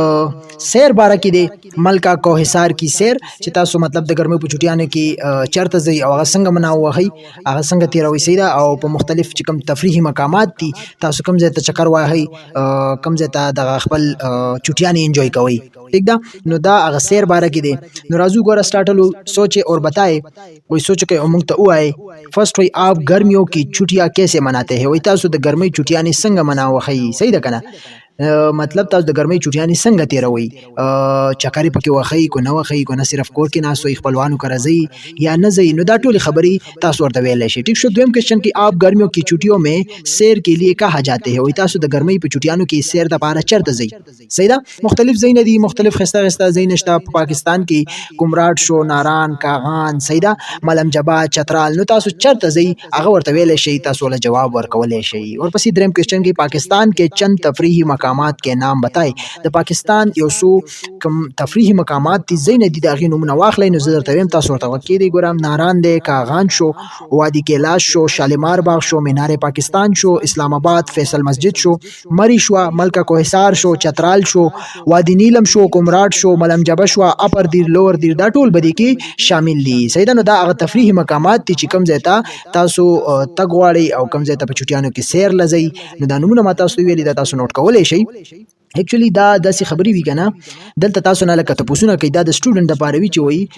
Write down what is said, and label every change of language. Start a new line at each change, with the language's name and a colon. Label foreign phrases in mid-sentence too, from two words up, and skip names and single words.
Pashto: سیر باره کې دی ملکا کوهسار کی سیر چې تاسو مطلب د ګرمۍ په چټیانو کې چرته ځئ او هغه څنګه مناو وهئ هغه څنګه تیروئ صحیح ده او په مختلف چې کوم تفریحي مقامات دي تاسو کوم ځای ته چکر وهئ کوم ځای ته دغه خپل چټیانې انجوای کوئ ٹھیک ده نو دا هغه سیر باره کې دی نو راځو ګوره سټارټلو
Urdu: سوچے اور بتائے کوئی سوچ کے
Pashto: موږ ته ووایي فرسٹ وای
Urdu: آپ گرمیوں کی چھٹیاں کیسے مناتے ہیں
Pashto: وای تاسو د ګرمۍ چټیانې څنګه مناو وهئ صحیح ده کنه مطلب تاسو د ګرمۍ چټیانې څنګه تیروئ چکرې پکې وهئ کو نه وهئ کو نه صرف کور کې ناست وئ خپلوانو کره ځئ یا نه ځئ نو دا ټولې خبرې تاسو ورته ویلی شئ ٹھیک شو دویم کوېسچن کې
Urdu: آپ گرمیوں کی چھٹیوں میں سیر کے لیے کہاں جاتے ہیں
Pashto: وایي تاسو د ګرمۍ په چټیانو کې سیر دپاره چېرته ځئ صحیح ده مختلف ځایونه دي مختلف ښایسته ښایسته ځایونه شته په پاکستان کې کومراډ شو ناران کاغان صحیح ده ملم جباد چترال نو تاسو چېرته ځئ هغه ورته ویلی شئ تاسو ورله جواب ورکولی شئ ورپسې دریم کوېسچن کې پاکستان کې چند
Urdu: تفریحي مقامات کے نام بتائے
Pashto: د پاکستان یو څو کم تفریحي مقامات دي ځایونه دي د هغې نومونه واخلئ نو زه درته ویم تاسو ورته غوږ کېږدئ ګورم ناران دی کاغان شو وادي کیلاش شو شالیمار باغ شو مینار پاکستان شو اسلام آباد فیصل مسجد شو مری شو ملکا کوهسار شو چترال شو وادي نیلم شو کومراډ شو ملم جبه شو اپر دیر لور دیر دا ټول بدی کې شامل دي صحیح ده نو دا هغه تفریحي مقامات دي چې کوم ځای ته تاسو تګ غواړئ او کوم ځای ته په چټیانو کې سیر لځئ نو دا نومونه ما تاسو ویلي دا تاسو نوٹ کولی شئ اکچولی دا داسې خبرې وي کنه دلته تاسو نه لکه تپوسونه کوي دا د سټوډنټ دپاره وي چې